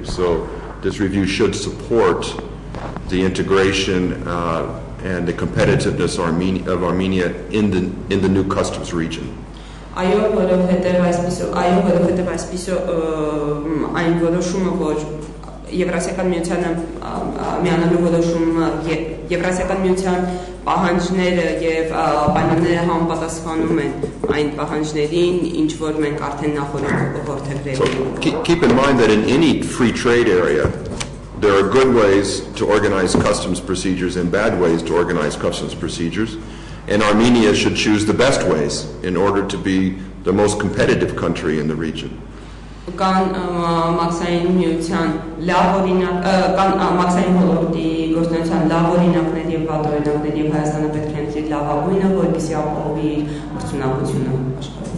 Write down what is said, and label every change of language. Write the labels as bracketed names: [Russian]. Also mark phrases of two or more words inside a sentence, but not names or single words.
[English] So this review should support the integration and the competitiveness of Armenia in the new customs region. [Armenian] Այո, որովհետև այսպիսով այն որոշումը, որ Եվրասիական միությանը միանալու որոշումը Եվրասիական միության պահանջները եւ պայմանները համապատասխանում են այն պահանջներին, ինչ որ մենք արդեն նախորդել ենք։ [English] Keep in mind that in any free trade area there are good ways to organize customs procedures and bad ways to organize customs procedures. And Armenia should choose the best ways in order to be the most competitive country in the region. [Armenian] Կան մաքսային միության լավ օրինակ, կան մաքսային ոլորտի գործունեության լավ օրինակներ եւ վատ օրինակներ եւ Հայաստանը պետք է ընտրի լավագույնը, որպեսզի ապահովի արդյունավետությունը աշխարհում։